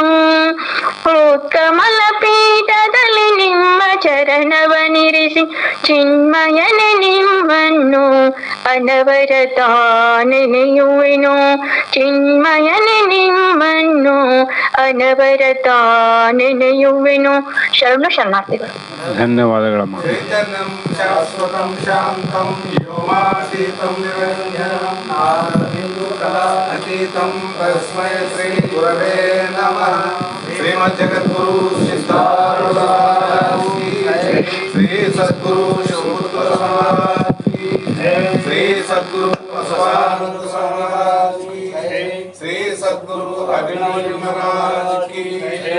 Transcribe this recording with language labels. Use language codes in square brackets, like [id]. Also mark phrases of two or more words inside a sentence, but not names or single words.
[kn] ಉತ್ಕಮಲ ಪೀಠದಲ್ಲಿ ನಿಮ್ಮ ಚರಣವನಿರಿಸಿ. ಚಿನ್ಮಯನೆ ನಿಮ್ಮನ್ನು ಅನವರತ ನೆನೆಯುವೆನು. ಚಿನ್ಮಯನೆ ನಿಮ್ಮನ್ನು ಅನವರತ ನೆನೆಯುವೆನು. ಶರಣು ಶರಣಾರ್ಥಿಗಳು. ಧನ್ಯವಾದಗಳಮ್ಮ. [sa] ಚೈತನ್ಯಂ ಶಾಶ್ವತಂ ಶಾಂತಂ ವ್ಯೋಮಾತೀತಂ ನಿರಂಜನಂ ನಾದಬಿಂದು ಕಲಾತೀತಂ ತಸ್ಮೈ ಶ್ರೀ ಗುರವೇ ನಮಃ. [kn] ಶ್ರೀಮಜ್ಜಗದ್ಗುರು ಸಿದ್ಧಾರೂಢ ಶ್ರೀ ಸದ್ಗುರು ಶಿವಪುತ್ರ ಮಹಾರಾಜ್ [hi] की जय. [kn] ಶ್ರೀ ಸದ್ಗುರು ಬಸವಾನಂದ ಮಹಾರಾಜ್ [hi] की जय. [kn] ಶ್ರೀ ಸದ್ಗುರು ಅಭಿನವ್ ಮಹಾರಾಜ್ [hi] की जय.